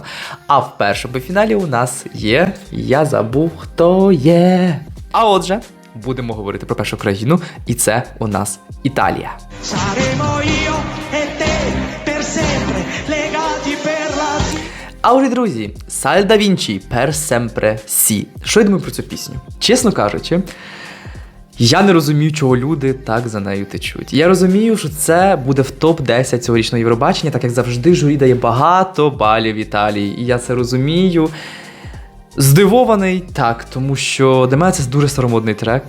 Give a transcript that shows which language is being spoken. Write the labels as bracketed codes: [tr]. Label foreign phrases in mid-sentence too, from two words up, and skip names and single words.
[uk] А в першому півфіналі у нас є, я забув, хто є. А отже, будемо говорити про першу країну, і це у нас Італія. А отже, друзі, [it] Salve da Vinci per sempre si. [uk] Що я думаю про цю пісню? Чесно кажучи, я не розумію, чого люди так за нею течуть. Я розумію, що це буде в топ-10 цьогорічного Євробачення, так як завжди журі дає багато балів Італії. І я це розумію. Здивований, так, тому що для мене це дуже старомодний трек.